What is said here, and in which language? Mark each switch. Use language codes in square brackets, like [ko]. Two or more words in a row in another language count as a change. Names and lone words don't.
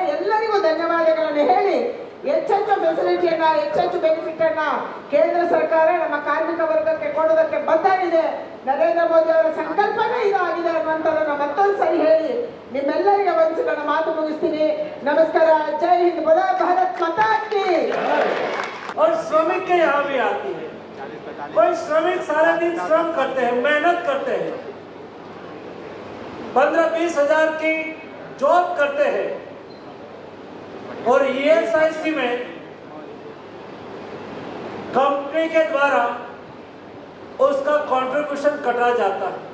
[kn] ಎಲ್ಲರಿಗೂ ಧನ್ಯವಾದಗಳನ್ನು ಹೇಳಿ ಹೆಚ್ಚೆಚ್ಚು ಫೆಸಿಲಿಟಿಯನ್ನ, ಹೆಚ್ಚೆಚ್ಚು ಬೆನಿಫಿಟ್ ಅನ್ನ ಕೇಂದ್ರ ಸರ್ಕಾರ ನಮ್ಮ ಕಾರ್ಮಿಕ ವರ್ಗಕ್ಕೆ ಕೊಡೋದಕ್ಕೆ ಬದ್ಧವಿದೆ. ನರೇಂದ್ರ ಮೋದಿ ಅವರ ಸಂಕಲ್ಪವೇ ಇದಾಗಿದೆ ಅನ್ನುವಂಥದ್ದನ್ನು ಮತ್ತೊಂದು ಸರಿ ಹೇಳಿ ನಿಮ್ಮೆಲ್ಲರಿಗೆ ವಂದಿಸಿಕೊಂಡು ಮಾತು ಮುಗಿಸ್ತೀನಿ. [hi] ನಮಸ್ಕಾರ. जय हिंद. बोलो भारत माता की. और श्रमिक के यहाँ भी आती है। कोई श्रमिक सारा दिन श्रम करते हैं, मेहनत करते हैं, 15-20 हजार की जॉब करते हैं और ESIC में कंपनी के द्वारा उसका कंट्रीब्यूशन कटा जाता है.